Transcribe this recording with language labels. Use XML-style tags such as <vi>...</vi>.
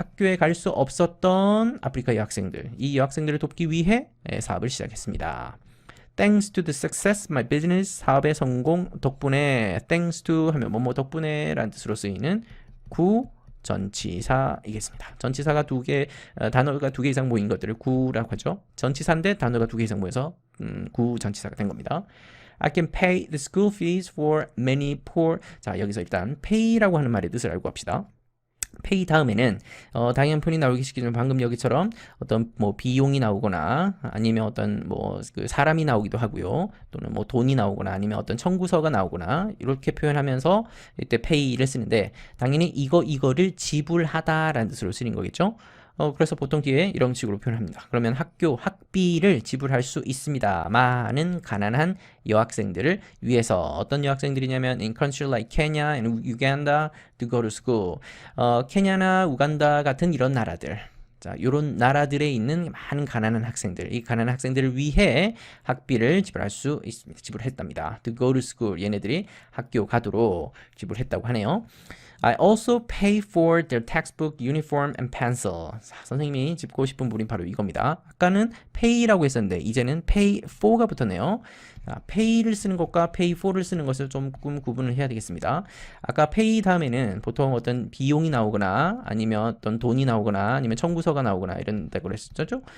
<ko>학교에 갈 수 없었던 아프리카의 학생들. 이 여학생들을 돕기 위해 사업을 시작했습니다.</ko> <en>Thanks to the success my business.</en> <ko>사업의 성공 덕분에</ko> <en>thanks to</en> <ko>하면 뭐뭐 덕분에 라는 뜻으로 쓰이는 구 전치사이겠습니다. 전치사가 단어가 두 개 이상 모인 것들을 구라고 하죠. 전치사인데 단어가 두 개 이상 모여서 구 전치사가 된 겁니다.</ko> <en>I can pay the school fees for many poor.</en> <ko>자, 여기서 일단 pay라고 하는 말의 뜻을 알고 갑시다. pay 다음에는 당연편이 나오기 시작하면 방금 여기처럼 어떤 뭐 비용이 나오거나 아니면 어떤 뭐 그 사람이 나오기도 하고요. 또는 뭐 돈이 나오거나 아니면 어떤 청구서가 나오거나 이렇게 표현하면서 이때 pay를 쓰는데 당연히 이거를 지불하다라는 뜻으로 쓰는 거겠죠. 그래서 보통 뒤에 이런 식으로 표현합니다. 그러면 학비를 지불할 수 있습니다. 많은 가난한 여학생들을 위해서. 어떤 여학생들이냐면</ko> <en>in countries like Kenya and Uganda to go to school.</en> <ko>케냐나 우간다 같은 이런 나라들. 자, 요런 나라들에 있는 많은 가난한 학생들, 이 가난한 학생들을 위해 학비를 지불할 수 있습니다. 지불했답니다.</ko> <en>To go to school.</en> <ko>얘네들이 학교 가도록 지불했다고 하네요.</ko> <en>I also pay for their textbook, uniform, and pencil.</en> <ko>선생님이 짚고 싶은 부분이 바로 이겁니다. 아까는 pay라고 했었는데 이제는 pay for가 붙었네요. pay를 쓰는 것과 pay for를 쓰는 것을 조금 구분을 해야 되겠습니다. 아까 pay 다음에는 보통 어떤 비용이 나오거나 아니면 어떤 돈이 나오거나 아니면 청구서가 나오거나 이런다고 했었죠.</ko>